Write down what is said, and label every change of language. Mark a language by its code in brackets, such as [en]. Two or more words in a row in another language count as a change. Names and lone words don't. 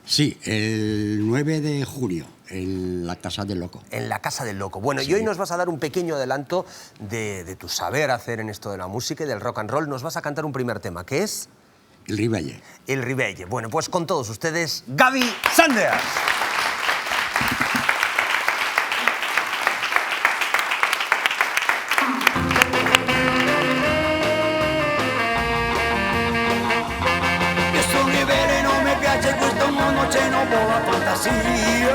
[es] Sí, el 9 de junio, en la Casa del Loco. En la Casa del Loco. Bueno, Sí. y hoy nos vas a dar un pequeño adelanto de tu saber hacer en esto de la música y del rock and roll. Nos vas a cantar un primer tema, que es El Ribelle. El Ribelle. Bueno, pues con todos ustedes, Gaby Sanders. [it] Io sono ribelle, non mi piace questo mondo, c'è non può la fantasia.